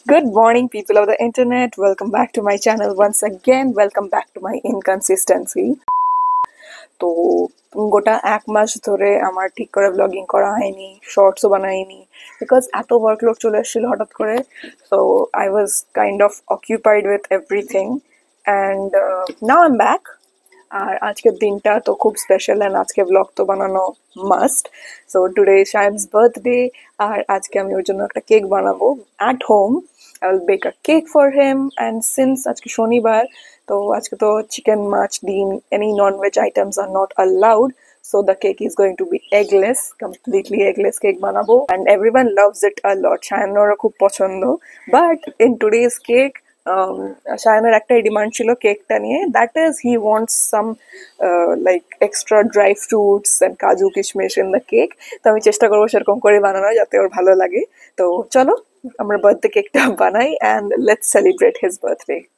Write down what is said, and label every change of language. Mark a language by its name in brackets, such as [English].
[English] Good morning, people of the internet. Welcome back to my channel once again. Welcome back to my inconsistency. [Bangla] তো গোটা এক মাস ধরে আমার ঠিক করে ব্লগিং করা হয়নি, শর্টসও বানাইনি, বিকজ এত ওয়ার্কলোড চলে এসেছিল হঠাৎ করে। [English] So I was kind of occupied with everything and now I am back. [Bangla] আর আজকের দিনটা তো খুব স্পেশাল অ্যান্ড আজকে ব্লগ তো বানানো মাস্ট। [English] so today Shayan's birthday, [Bangla] আর আজকে আমি ওর জন্য একটা কেক বানাবো [English] At home. I will bake a cake for him, and since [Bangla] আজকে শনিবার, তো আজকে তো চিকেন, মাছ, ডিম, [English] any non-veg items are not allowed, so the cake is going to be eggless, completely eggless cake বানাবো, and everyone loves it a lot. [Bangla] শায়ানেরও খুব পছন্দ, [English] but in today's cake [Bangla] শায়ানের একটাই ডিমান্ড ছিল কেকটা নিয়ে, [English] That is he wants some like extra dry fruits and kaju kishmish in the cake. [Bangla] তো আমি চেষ্টা করবো সেরকম করে বানানো যাতে ওর ভালো লাগে। তো চলো আমরা বার্থডে কেকটা বানাই [English] And let's celebrate his birthday.